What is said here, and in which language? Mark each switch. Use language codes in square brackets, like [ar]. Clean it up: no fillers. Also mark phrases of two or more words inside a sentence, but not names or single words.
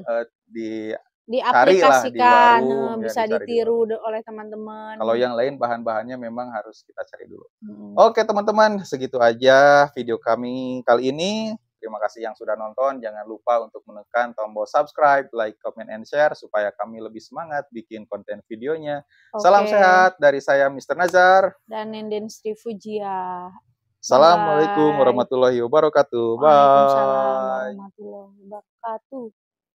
[id] dicari lah di Diaplikasikan, warung, ya bisa dicari di ditiru warung. oleh teman-teman. Kalau yang lain bahan-bahannya memang harus kita cari dulu. Mhm. Oke teman-teman, segitu aja video kami kali ini. Terima kasih yang sudah nonton. Jangan lupa untuk menekan tombol subscribe, [en] like, comment, and share [id] supaya kami lebih semangat bikin konten videonya. Salam Oke, sehat dari saya Mr. Nazar. dan Nenden Sri Fujia. Assalamualaikum Bye-bye. [ar] warahmatullahi wabarakatuh. [id] Waalaikumsalam Bye. [ar] warahmatullahi wabarakatuh.